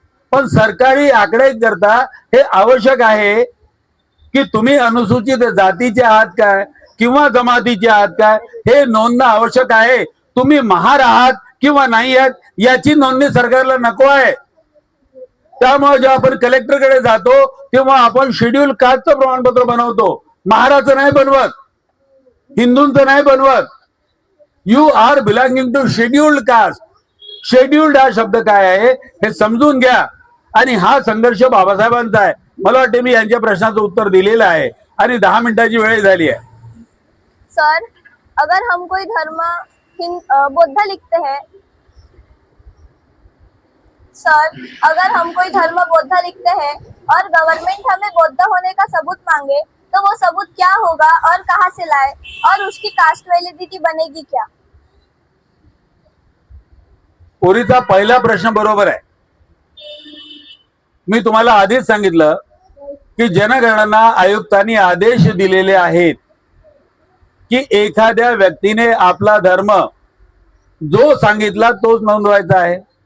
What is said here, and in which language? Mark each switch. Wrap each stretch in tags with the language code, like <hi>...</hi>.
<mr>पण सरकारी आकडे करता हे आवश्यक आहे की तुम्ही अनुसूचित जातीचे आहात काय किंवा जमातीचे आहात काय हे नोंदणं आवश्यक आहे. तुम्ही महार आहात किंवा नाही आहात याची नोंदणी सरकारला नको आहे. त्यामुळे जेव्हा आपण कलेक्टरकडे जातो तेव्हा आपण शेड्यूल कास्टचं प्रमाणपत्र बनवतो, महाराचं नाही बनवत, हिंदूंचं नाही बनवत.</mr> <en>You are belonging to scheduled caste.</en> <mr>Scheduled हा शब्द काय आहे हे समजून घ्या. आणि हा संघर्ष बाबासाहेबांचा आहे. मला वाटते मी यांच्या प्रश्नाचं उत्तर दिलेलं आहे आणि 10 मिनिटाची वेळ झाली आहे.</mr> <hi>सर, अगर हम कोई धर्म बौद्ध लिखते हैं, सर अगर हम कोई धर्म बौद्ध लिखते हैं और गवर्नमेंट हमें बौद्ध होने का सबूत मांगे तो वो सबूत क्या होगा और कहाँ से लाए और उसकी कास्ट वैलिडिटी बनेगी क्या?</hi> <mr>पोरीचा पहिला प्रश्न बरोबर आहे. मी तुम्हाला आधीच सांगितलं की जनगणना आयुक्तांनी आदेश दिलेले आहेत की एखाद्या व्यक्तीने आपला धर्म जो सांगितला तोच नोंदवायचा आहे.</mr>